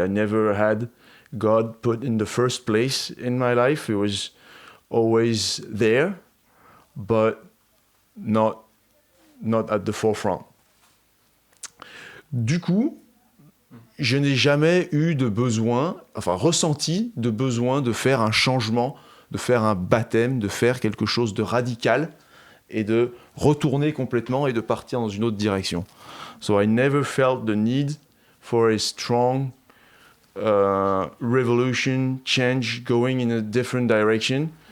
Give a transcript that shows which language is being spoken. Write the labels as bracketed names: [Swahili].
[English] I never had God put in the first place in my life. It was always there, but not at the forefront. [French] Du coup, je n'ai jamais eu de besoin, ressenti de besoin de faire un changement, de faire un baptême, de faire quelque chose de radical et de retourner complètement et de partir dans une autre direction. [English] So I never felt the need for a strong revolution, change, going in a different direction.